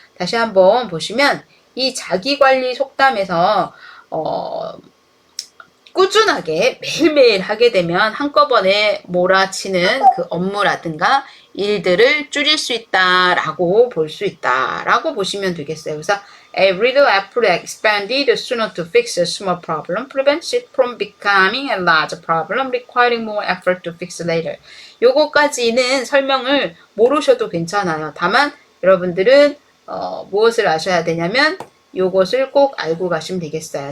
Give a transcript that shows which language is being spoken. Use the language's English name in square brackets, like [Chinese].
[Korean] 다시 한번 보시면 이 자기관리 속담에서 꾸준하게 매일매일 하게 되면 한꺼번에 몰아치는 그 업무라든가 일들을 줄일 수 있다라고 볼 수 있다라고 보시면 되겠어요. [English] 그래서 a little effort expended sooner to fix a small problem prevents it from becoming a large problem requiring more effort to fix later. [Korean] 요거까지는 설명을 모르셔도 괜찮아요. 다만 여러분들은 무엇을 아셔야 되냐면 요것을 꼭 알고 가시면 되겠어요.